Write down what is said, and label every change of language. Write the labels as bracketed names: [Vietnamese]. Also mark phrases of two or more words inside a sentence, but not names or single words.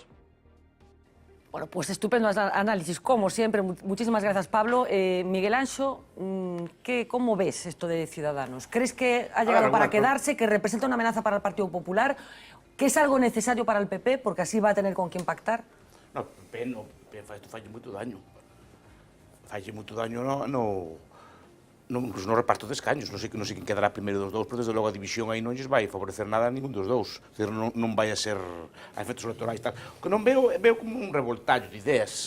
[Spanish] Bueno, pues estupendo análisis, como siempre. Muchísimas gracias, Pablo. Miguel Anxo, ¿cómo ves esto de Ciudadanos? ¿Crees que ha llegado para quedarse, que representa una amenaza para el Partido Popular, que es algo necesario para el PP, porque así va a tener con quién pactar? No, [Galician] PP no. Isto fai moito daño. Fai moito daño no reparto de escaños. Non sei quen quedará primeiro dos dous, pero desde logo a división aí non lles vai favorecer nada a ningún dos dous. Non vai a ser a efectos electorais tal. O que non veo como un revoltallo de ideas.